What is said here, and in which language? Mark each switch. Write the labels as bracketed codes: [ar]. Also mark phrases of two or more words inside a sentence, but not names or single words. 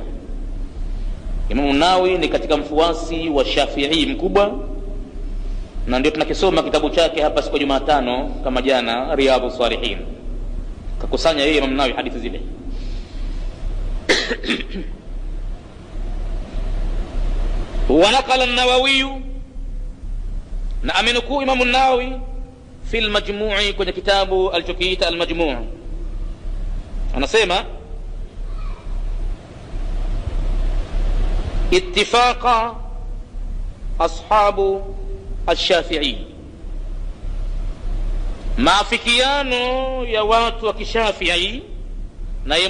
[sw] Imam an-Nawawi ni katika mfuasi wa Shafi'i mkubwa, na ndio tunakisoma kitabu chake hapa siku ya Jumatano kama jana, Riyadhus Salihin. Kakusanya yeye Imam an-Nawawi hadithi zile. [ar] ونقل النووي, [sw] na amenukuu Imam an-Nawawi [ar] في المجموع' [sw] kwenye kitabu alichokiita al-Majmu', anasema [ar] اتفق أصحاب الشافعي, [sw] maafikiano ya watu wa Kishafi'i, na yeye